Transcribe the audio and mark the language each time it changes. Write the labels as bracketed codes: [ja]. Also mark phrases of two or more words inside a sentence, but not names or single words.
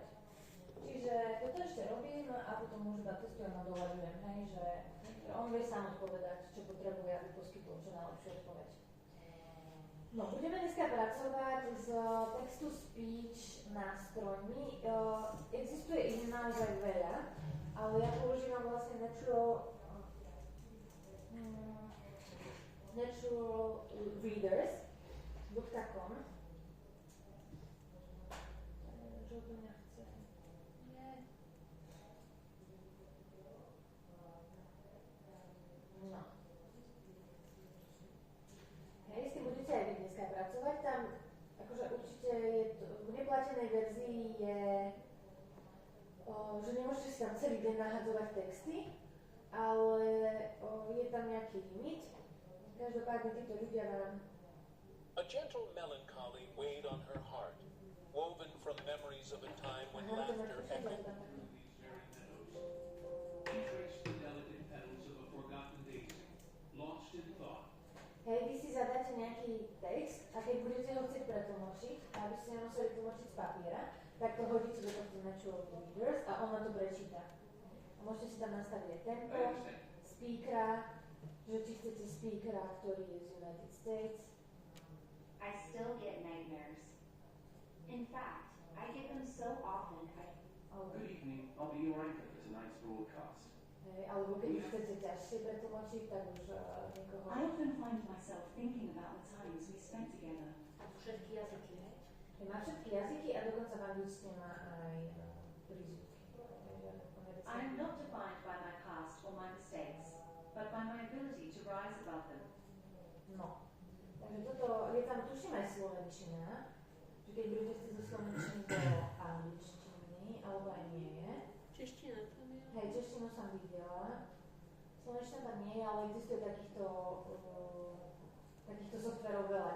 [sk] Čiže toto ešte robím a potom už iba testujem a doľaďujem, hej, že on vie sám odpovedať, čo potrebuje, aby poskytol čo najlepšiu odpoveď. No, budeme dneska pracovať s [en] text-to-speech [sk] nástrojmi. Existuje ich naozaj veľa a ale ja používam vlastne natural readers.com. Že to nechce. Nie. No. Hej, s tým budete aj vy dneska pracovať. Tam akože určite je to, v neplatenej verzii je, že nemôžete si tam celý deň nahadzovať texty, ale je tam nejaký limit. Každopádne títo ľudia vám... [en] A gentle melancholy weighed on her heart, woven from memories of a time when laughter echoed. He traced the delicate petals of a forgotten daisy, lost in thought. [sk] Hej, vy si zadáte nejaký text a keď budete ho chcieť pretlmočiť, aby ste nemuseli tlmočiť z papiera, tak to hodíte do tohto Natural Readers a ona to prečíta. A môžete si tam nastaviť tempo, speakera, že či chcete speakera, ktorý je z United States. [en] I still get nightmares. In fact, I get them so often Good evening. I'll be your anchor for tonight's broadcast. [sk] Hej, alebo keď už chcete ťažšie pretlmočiť, tak už niekoho... [en] I often find myself thinking about the times we spent together. [sk] Všetky jazyky, hej? Má všetky jazyky a dokonca v angličtine má aj prízvuky. [en] I am not defined by my past or my mistakes, but by my ability to rise above them. [sk] No. Takže toto, je tam tuším aj slovenčina, že keď budete chcieť zo slovenčiny do angličtiny, alebo aj nie je. Čeština tam je. Hej, češtinu som videla. Slovenčina tam nie je, ale existuje takýchto softverov veľa.